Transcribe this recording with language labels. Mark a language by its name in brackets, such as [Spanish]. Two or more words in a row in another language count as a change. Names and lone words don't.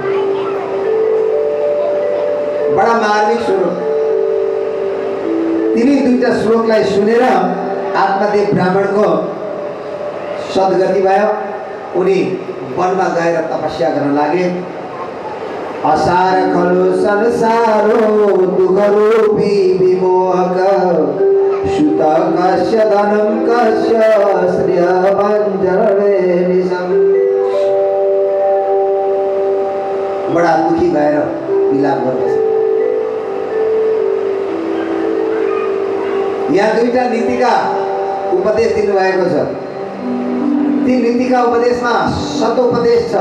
[Nepali] बडा मार्मिक श्लोक। तिनी दुईवटा श्लोकलाई सुनेर आत्मदेव ब्राह्मणको सद्गति भयो। उनी वनमा गएर तपस्या गर्न लागे। [Sanskrit] असार खलो संसारो दुःखरूपी विमोहक, सुत कस्य धनं कस्य श्रेयवञ्जने निशम्। [Nepali] बडा दुखी भएर विलाप गर्दछ। यहाँ दुईटा नीतिका उपदेश दिनुभएको छ। ती नीतिका उपदेशमा सतोपदेश छ।